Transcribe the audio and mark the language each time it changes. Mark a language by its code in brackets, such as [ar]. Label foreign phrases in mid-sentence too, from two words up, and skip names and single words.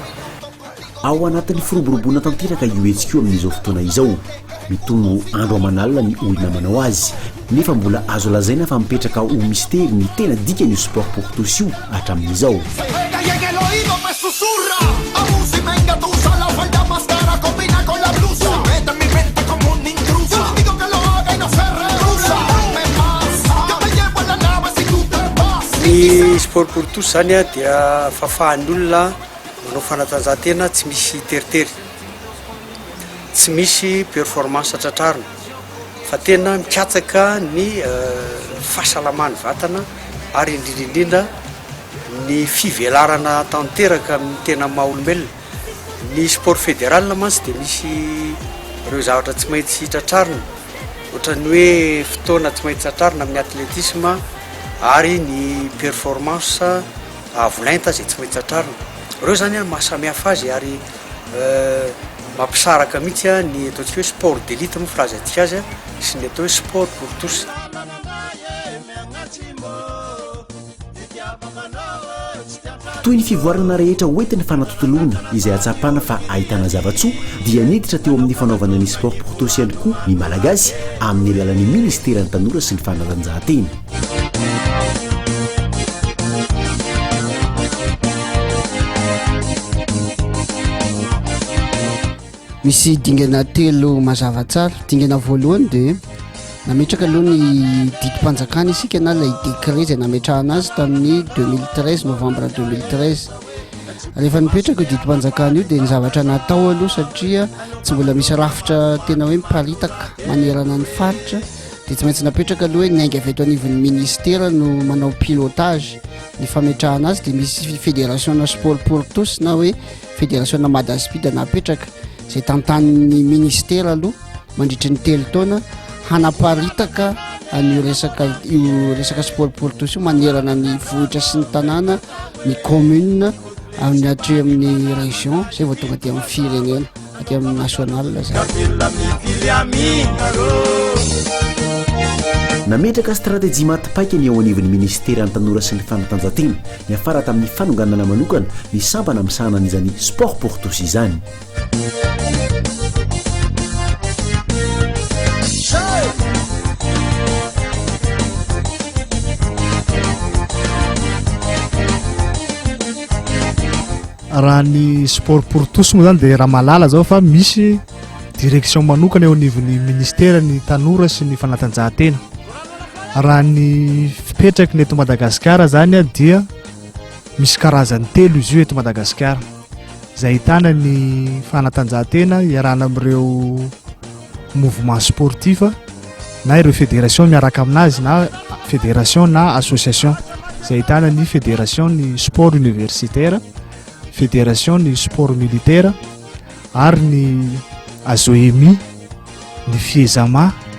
[mg] Ao anatin'ny firoboroboana tanteraka UHQ amin'izao fotoana izao mitongo andro aman'alina ny olona manao azy nefa mbola azo lazaina fa mipetraka ho mystère ny tena dikany [fr] sport pour tous [mg] io hatramin'izao. Ny [fr] sport pour tous [mg] zany a dia fahafahan'ny olona manao fanatanjahantena tsy misy teritery, tsy misy performance tratrarina fa tena mikatsaka ny fahasalamany vatana ary indrindrindrindra ny fivelarana tanteraka amin'ny tena maha-olombelona. Ny [fr] sport fédéral [mg] mantsy dia misy ireo zavatra tsy maintsy tratrarina ohatran'ny hoe fotoana tsy maintsy tratrarina amin'ny athlétisme ary ny performance avolenta zay tsy maintsy tratrarina. Ireo zany mahasamihafa azy ary mampisaraka mihitsy ny ataontsika hoe [fr] sport d'élite [mg] moa filazatsika azy sy ny atao hoe [fr] sport pour tous. [mg] Toy ny fivoarana rehetra hoentin'ny fanatotoloana izay atsapana fa ahitana zavatsoa dia niditra teo amin'ny fanaovana ny [fr] sport pour tous [mg] ihany koa ny malagasy amin'ny alalan'ny ministera ny tanora sy ny fanatanjahantena. Misy dingana telo mazava tsara. Dingana voalohany dia nametraka aloha ny didim-panjakana isika na ilay décret zay nametrahana azy tamin'ny 2013 novembre 2013. Rehefa nipetraka io didim-panjakana io dia ny zavatra natao aloha satria tsy mbola misy rafitra tena hoe miparitaka manerana ny faritra dia tsy maintsy napetraka aloha hoe niainga avy eto anivon'ny ministera no manao pilotage ny fametrahana azy dia misy fédération na [fr] sport pour tous [mg] na hoe fédération na Madaspida napetraka zay tantanin'ny ministera aloha mandritry ny 3 taona hanaparitaka an'io resaka [fr] sport pour tous [mg] io manerana ny vohitra sy ny tanàna ny commune amin'ny atry amin'ny région zay vao tonga aty amin'ny firenena aty amin'ny national zay. Nametraka stratégie matipaika ny ao anivon'ny ministera ny tanora sy ny fanatanjahantena ny afara tamin'ny fanonganana manokana ny sampana misahana an'izany [fr] sport pour tous [mg] izany. Raha ny [fr] sport pour tous [mg] moa zany dia raha malala zao fa misy direction manokana eo anivon'ny ministera ny tanora sy ny fanatanjahantena. Raha ny fipetraky ny eto Madagasikara zany dia misy karazany 3 izy io eto Madagasikara zay ahitana ny fanatanjahantena iarahana amin'ireo [fr] mouvement sportif [mg] na ireo fédération miaraka aminazy na fédération na association zay ahitana ny fédération ny [fr] sport universitaire, [mg] fédération ny [fr] sport militaire [mg] ary ny ASOEMI, ny FIEZAMA,